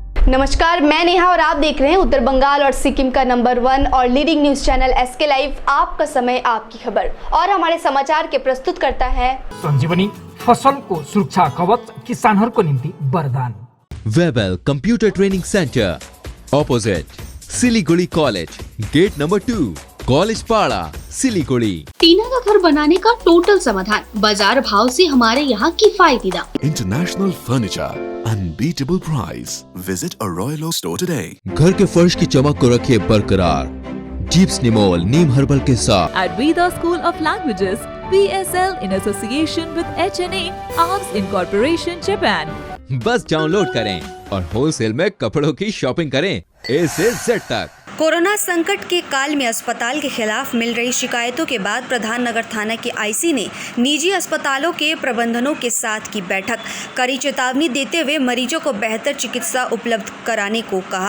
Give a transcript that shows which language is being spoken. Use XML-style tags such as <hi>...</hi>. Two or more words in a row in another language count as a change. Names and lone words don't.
<hi>नमस्कार, मैं नेहा और आप देख रहे हैं उत्तर बंगाल और सिक्किम का नंबर 1 और</hi> <en>leading news channel</en> <hi>SK लाइव। आपका समय, आपकी खबर। और हमारे समाचार के प्रस्तुत करता है</hi> <ne>संजीवनी फसल को सुरक्षा कवच, किसानहरूको निम्ति वरदान।</ne> <en>Webel computer training centre opposite Siliguri College, gate number 2, कॉलेज पाड़ा, सिलीगुड़ी।</en> <hi>टीना का घर बनाने का टोटल समाधान, बाजार भाव से हमारे यहाँ किफायती दाम।</hi> <en>International Furniture, unbeatable price. Visit a Royal Oak store today.</en> <hi>घर के फर्श की चमक को रखे बरकरार जीप्स निमोल नीम हर्बल के साथ।</hi> <en>At Veda School of Languages, PSL in association with HNA, Arms Incorporation, Japan.</en> <hi>बस डाउनलोड करें और होलसेल में कपड़ों की शॉपिंग करें A से Z तक। कोरोना संकट के काल में अस्पताल के खिलाफ मिल रही शिकायतों के बाद प्रधान नगर थाना के आईसी ने निजी अस्पतालों के प्रबंधनों के साथ की बैठक, कड़ी चेतावनी देते हुए मरीजों को बेहतर चिकित्सा उपलब्ध कराने को कहा।</hi>